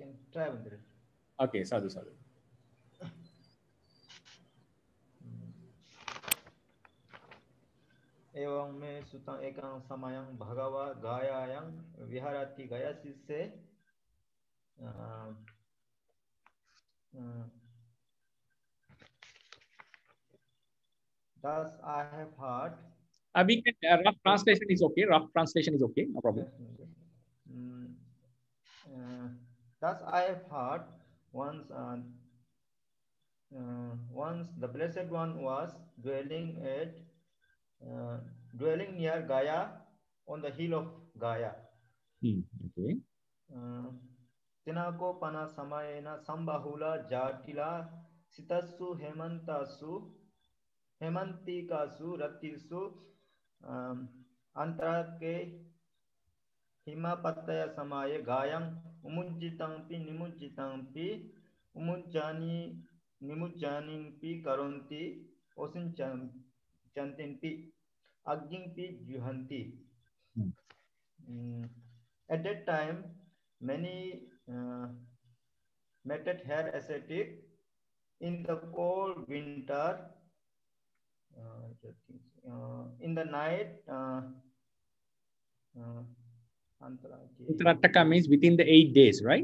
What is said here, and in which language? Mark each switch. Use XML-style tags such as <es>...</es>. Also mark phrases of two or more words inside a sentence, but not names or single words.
<en>try Bante.</en> <pi>Okay, sadhu sadhu. एवं में सुतं एकं समयं भगवा गायायां विहरति गयासि से</pi> <en>thus I have heard. We can, rough translation is okay. Rough translation is okay. No problem. Thus I have heard once the Blessed One was dwelling near Gaya on the hill of Gaya. Okay.</en> <pi>Tinako pana samayena sambahula jatila sitasu hemantikasu ratisu antarake himapataya samaye gayam nimujjitampi nimujjanimpi karonti osin chantinpi aggimpi juhanti.</pi> <en>At that time, many matted hair ascetic in the cold winter, in the night. Uttarataka means within the 8 days, right?</en>